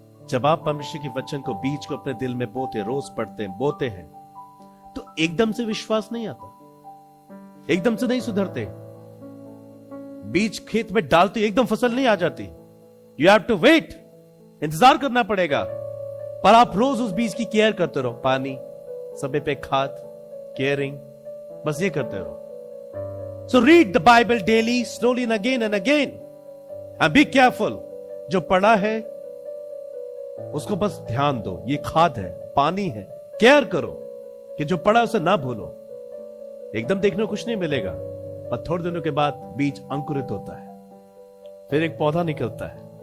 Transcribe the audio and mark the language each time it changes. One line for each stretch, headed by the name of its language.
Hindi: जब आप परमेश्वर के वचन को, बीज को अपने दिल में बोते, रोज पढ़ते हैं, बोते हैं, तो एकदम से विश्वास नहीं आता, एकदम से नहीं सुधरते। बीज खेत में डालते एकदम फसल नहीं आ जाती।
English: you have to wait,
Hindi: इंतजार करना पड़ेगा। पर आप रोज उस बीज की केयर करते रहो, पानी, समय पे खाद, केयरिंग, बस ये करते रहो।
English: So read the Bible daily, slowly and again and again. And be careful.
Hindi: जो पढ़ा है उसको बस ध्यान दो। ये खाद है, पानी है, केयर करो कि जो पढ़ा उसे ना भूलो। एकदम देखने को कुछ नहीं मिलेगा, पर थोड़े दिनों के बाद बीज अंकुरित होता है, फिर एक पौधा निकलता है।